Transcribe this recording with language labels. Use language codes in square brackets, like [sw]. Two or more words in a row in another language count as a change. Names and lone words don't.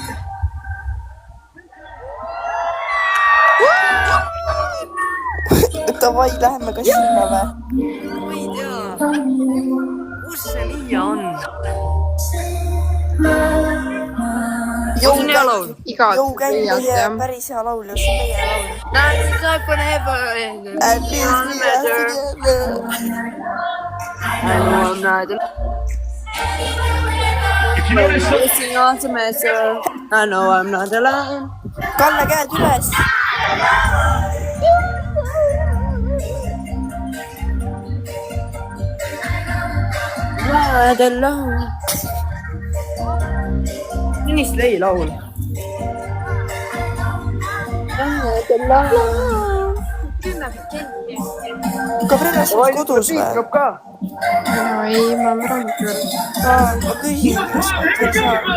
[et] Davai, läheme ka sinna või? Ma ei tea. Kus see Liia on? Jõu käib meie päris hea laulja, see on meie laulja. [en] I know I'm not alone. [et] Kalle, käed üles. [en] Not alone. [et] Millist lei laul? Gabriele, sa oled kodus või? No ei, ma arvan küll. Ma küsin, kas sa oled seal.